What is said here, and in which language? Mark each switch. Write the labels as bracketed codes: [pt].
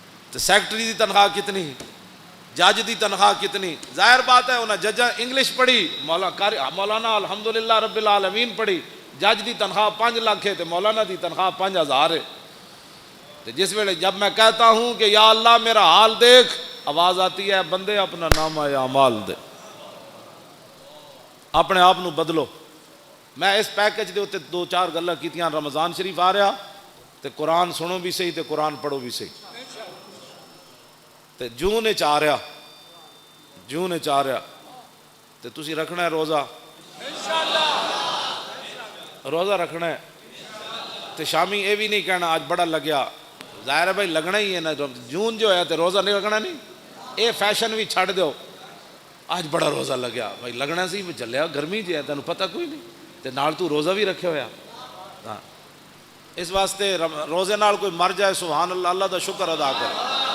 [pa] تو secretary دی تنخواہ کتنی, جج دی تنخواہ کتنی؟ ظاہر بات ہے انہیں ججاں انگلش پڑھی, مولانا الحمدللہ رب العالمین پڑھی, جج دی تنخواہ 5 لاکھ ہے تو مولانا دی تنخواہ 5,000 ہے. [ur] تو جس ویلے جب میں کہتا ہوں کہ یا اللہ میرا حال دیکھ, آواز آتی ہے [pa] بندے اپنا نامہ اعمال دے, اپنے آپ نو بدلو. میں اس پیکج دے اتنے 2-4 گلاں کیتیاں. رمضان شریف آ رہا تے قرآن سنو بھی صحیح تے قرآن پڑھو بھی صحیح. تے جون وچ آ رہا, جون وچ آ رہا تے تسی رکھنا ہے روزہ, روزہ رکھنا ہے. تے شامی یہ بھی نہیں کہنا آج بڑا لگیا, ظاہر ہے بھائی لگنا ہی ہے نا. جون جو ہے تے روزہ نہیں رکھنا نہیں, اے فیشن بھی چھڑ دو. آج بڑا روزہ لگیا بھائی لگنا سی, چلیا گرمی جی ہے تینوں پتہ کوئی نہیں, تے نال تو روزہ بھی رکھے ہویا. ہاں اس واسطے روزے نال کوئی مر جائے سبحان اللہ, اللہ دا شکر ادا کرے.